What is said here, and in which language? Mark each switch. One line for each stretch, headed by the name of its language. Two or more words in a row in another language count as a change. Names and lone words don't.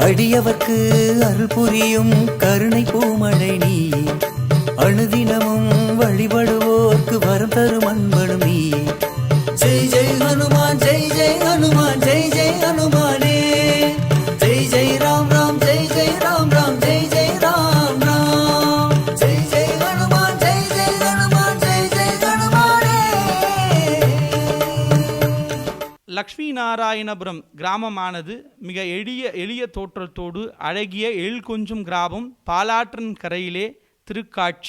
Tamil: அடியவர்க்கு அருள் புரியும் கருணை பூமழை நீ அணுதினமும் வழிபடுவோர்க்கு வரம் தரும் அன்பனும் நீ ஜெய் ஜெய் ஹனுமான் ஜெய் ஜெய் ஹனுமான் ஜெய் ஜெய் ஹனுமானே ஜெய் ஜெய் ராம் ராம் ஜெய் ஜெய் ராம் ராம் ஜெய் ஜெய் ராம் ராம் ஜெய் ஜெய் ஹனுமான் ஜெய் ஜெய் ஹனுமான் ஜெய் ஜெய் ஹனுமானே. லக்ஷ்மி நாராயணபுரம் கிராமமானது மிக எளிய தோற்றத்தோடு அழகிய எழில் கொஞ்சும் கிராமம். பாலாற்றின் கரையிலே திருக்காட்சி.